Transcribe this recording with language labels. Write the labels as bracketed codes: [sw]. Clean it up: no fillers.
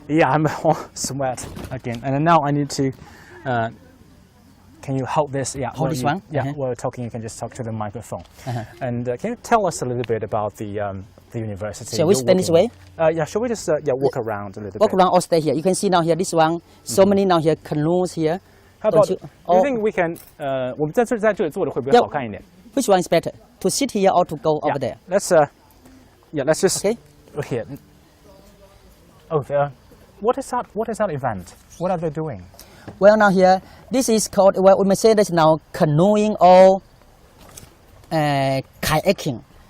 [en] Yeah, I'm all sweat again. And now I need to. Can you hold this? Yeah, hold this one. Yeah, while talking, you can just talk to the microphone. And can you tell us a little bit about the university? Shall we stand this way? Yeah, shall we just walk around a little bit? Walk around or stay here. You can see now here this one. So many now here canoes here. How about? Do you think we can? [zh] 我们在这里坐的会不会好看一点 [en] Which one is better? To sit here or to go over there? Let's let's just here. Oh, what is that? What is that event? What are they doing? Well, now here this is called. Well, we may say that's now canoeing or kayaking.